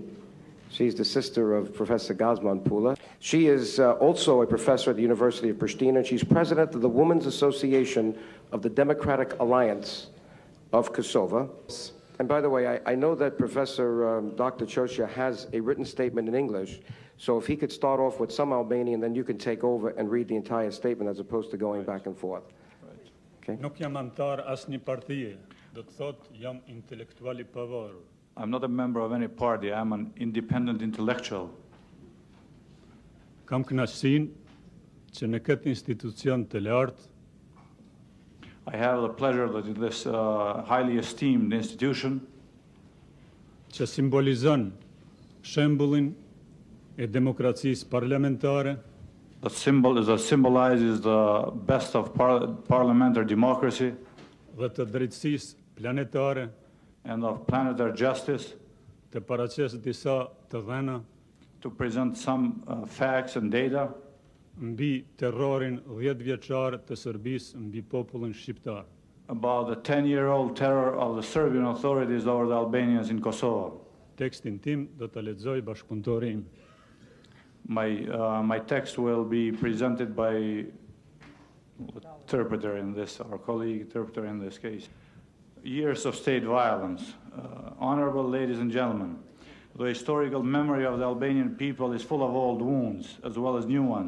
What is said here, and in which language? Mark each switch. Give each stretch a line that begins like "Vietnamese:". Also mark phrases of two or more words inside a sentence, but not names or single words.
English: She's the sister of Professor Gazman Pula. She is also a professor at the University of Pristina, and she's president of the Women's Association of the Democratic Alliance of Kosovo. And by the way, I know that Professor Dr. Ćosić has a written statement in English, so if he could start off with some Albanian, then you can take over and read the entire statement as opposed to going back and forth. Okay?
Albanian: Nuk jam antar asnjë partie, do të thotë jam intelektual I pavarur.
English: I'm not a member of any party. I'm an independent intellectual.
Albanian: Kam kënaqësinë që në këtë institucion të lartë
English: I have the pleasure that in this highly esteemed institution
Albanian: që simbolizon shembullin e demokracisë parlamentare
English: that symbolizes the best of parliamentary democracy
Albanian: dhe të drejtësisë planetare
English: and of planetary justice,
Albanian: të paraqes disa të dhëna
English: to present some facts and data
Albanian: mbi terrorin 10-vjeçar të Serbisë mbi popullin shqiptar.
English: About the 10-year-old terror of the Serbian authorities over the Albanians in Kosovo.
Albanian: Tekstin tim do ta lexoj bashkëpunëtori im.
English: My text will be presented by interpreter in this, our colleague interpreter in this case. Years of state violence. Honorable ladies and gentlemen, the historical memory of the Albanian people is full of old wounds as well as new ones.